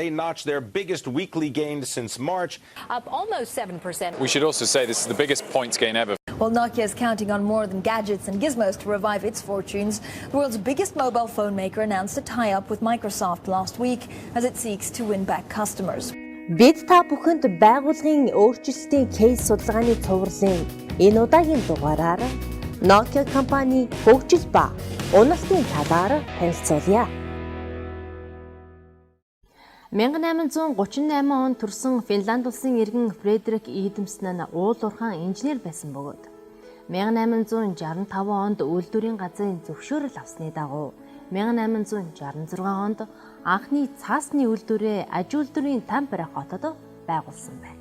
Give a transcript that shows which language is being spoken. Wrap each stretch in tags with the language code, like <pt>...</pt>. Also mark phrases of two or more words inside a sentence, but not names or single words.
<en>They notched their biggest weekly gain since March. Up almost 7%. We should also say this is the biggest points gain ever. Well, Nokia is counting on more than gadgets and gizmos to revive its fortunes. The world's biggest mobile phone maker announced a tie-up with Microsoft last week as it seeks to win back customers.</en> <mn>Бид та бүхэнд байгууллагын өөрчлөлтийн кейс судалгааны цувралын энэ удаагийн дугаараар Nokia компани хөгжил ба уналтын талаар танилцуулъя. 1838 онд төрсөн Финланд улсын иргэн Фредерик Идэмсн нь уул уурхайн инженер байсан бөгөөд 1865 онд үйлдвэрийн газрын зөвшөөрөл авсны дагуу 1866 онд анхны цаасны үйлдвэрээ аж үйлдвэрийн Тампере хотод байгуулсан байна.</mn>